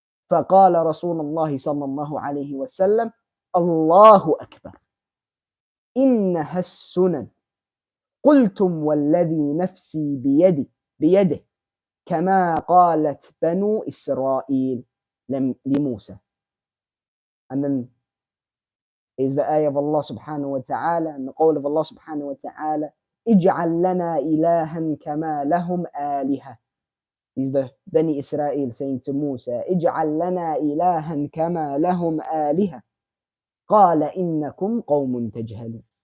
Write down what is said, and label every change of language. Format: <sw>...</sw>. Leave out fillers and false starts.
<ar>فقال رسول الله صلى الله عليه وسلم الله أكبر إنها السنن قلتم والذي نفسي بيده كما قالت بنو إسرائيل لموسى.</ar> <en>And then is the ayah of Allah</en> <ar>subhanahu wa ta'ala</ar> <en>and the qawl of Allah subhanahu wa ta'ala</en> <ar>اجعل لنا إلها كما لهم آلهة.</ar> <en>Is the Bani Israel saying to Musa,</en> <ar>اجعل لنا إلها كما لهم آلهة قال إنكم قوم تجهلون.</ar>